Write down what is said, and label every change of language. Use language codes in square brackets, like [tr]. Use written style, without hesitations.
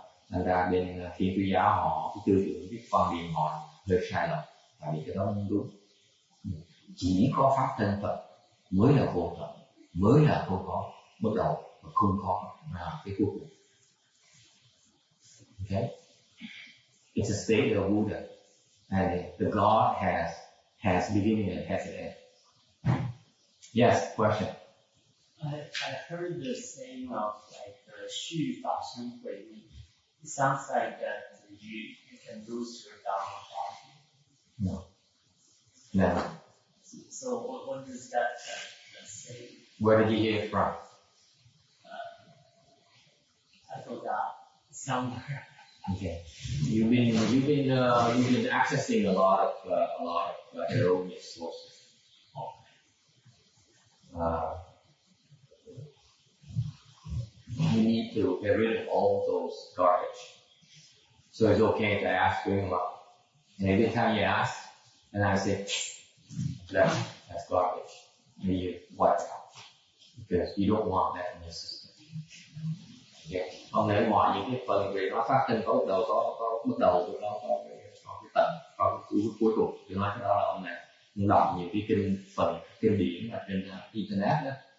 [vi] Thành ra bên Thiên Chúa giáo họ cái tư tưởng, cái quan điểm họ hơi sai lầm, tại vì cái đó không đúng. Chỉ có Pháp thân Phật mới là vô tận, mới là không có bắt đầu và không có cái cuối cùng. [en] Okay? It's a state of Buddha, and the God has beginning and has an end. Yes, question. I heard the saying of like the 续法身慧命. It sounds like that you can lose your Dharma body. No. So what does that say? Where did you hear it from? I forgot somewhere. Okay. You've been accessing a lot of erroneous sources. You need to get rid of all those garbage. So it's okay to ask for him up. And every time you ask, and I say, that's garbage. And you wipe it out. Because you don't want that in your system. Okay. [vi] Không lẽ ngoài những cái phần về nó phát sinh có bắt đầu có bắt đầu có cái tận có cái cuối cùng. Tôi nói cái đó là ông này đọc nhiều cái kinh điển ở trên internet đó.